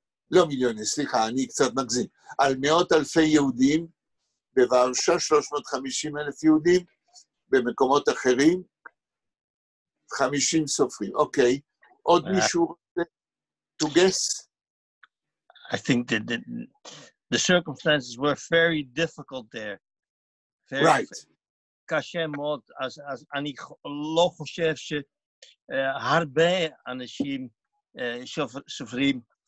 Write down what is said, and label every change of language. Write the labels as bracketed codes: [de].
[he] לא מיליוני, סליחה, אני קצת מגזים. על מאות אלפי יהודים, בוורשה 350,000 יהודים, במקומות אחרים, 50 סופרים. אוקיי, עוד מישהו רוצה [en] to guess? I think that the circumstances were very difficult there. Right. [he] קשה מאוד, אז אני לא חושב שהרבה אנשים סופרים